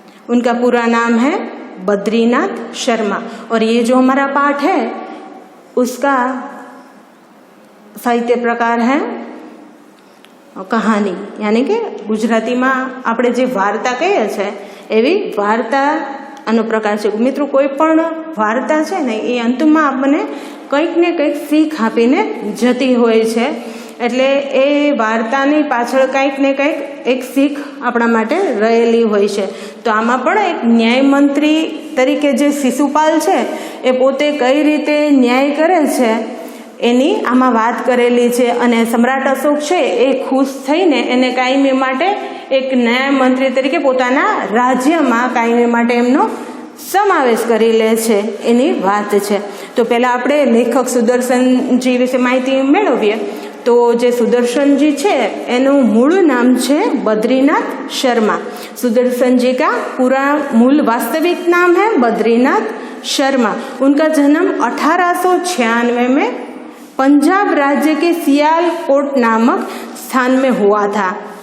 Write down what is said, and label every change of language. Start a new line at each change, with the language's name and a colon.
Hindi: उनका पूरा नाम है बद्रीनाथ शर्मा। और ये जो हमारा पाठ है उसका साहित्य प्रकार है कहानी, यानी कि गुजराती में
Gujarati: આપણે જે વાર્તા કહીએ છે એવી વાર્તા આનો પ્રકાર છે। મિત્રો, કોઈ પણ વાર્તા છે ને એ અંતમાં આપણને કંઈક ને કંઈક શીખ આપીને જતી હોય છે। એટલે એ વાર્તાની પાછળ કંઈક ને કંઈક એક શીખ આપણા માટે રહેલી હોય છે। તો આમાં પણ એક ન્યાય મંત્રી તરીકે જે શિશુપાલ છે એ પોતે કઈ રીતે ન્યાય કરે છે એની આમાં વાત કરેલી છે। અને સમ્રાટ અશોક છે એ ખુશ થઈને એને કાયમી માટે એક ન્યાય મંત્રી તરીકે પોતાના રાજ્યમાં કાયમી માટે એમનો સમાવેશ કરી લે છે એની વાત છે। તો પહેલાં આપણે લેખક સુદર્શનજી વિશે માહિતી મેળવીએ।
Hindi: तो जे सुदर्शन जी है एनु मूल नाम है बद्रीनाथ शर्मा। सुदर्शन जी का पूरा मूल वास्तविक नाम है बद्रीनाथ शर्मा। उनका जन्म 1896 में पंजाब राज्य के सियालकोट नामक स्थान में हुआ था।